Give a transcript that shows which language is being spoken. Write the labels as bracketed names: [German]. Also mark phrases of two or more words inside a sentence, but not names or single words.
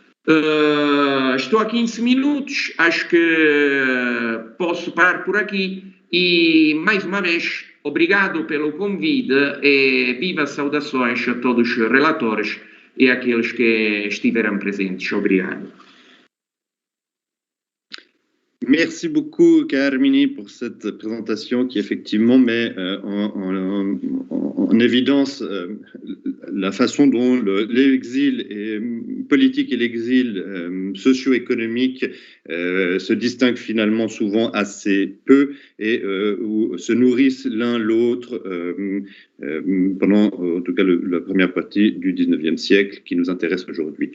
[Portuguese] Estou a 15 minutos, acho que posso parar por aqui e, mais uma vez, obrigado pelo convite e vivas saudações a todos os relatores e àqueles que estiveram presentes. Obrigado. [French] Merci beaucoup, Carmini, pour cette présentation qui effectivement met en évidence la façon dont l'exil politique et l'exil socio-économique se distinguent finalement souvent assez peu et où se nourrissent l'un l'autre pendant, en tout cas, la première partie du 19e siècle qui nous intéresse aujourd'hui.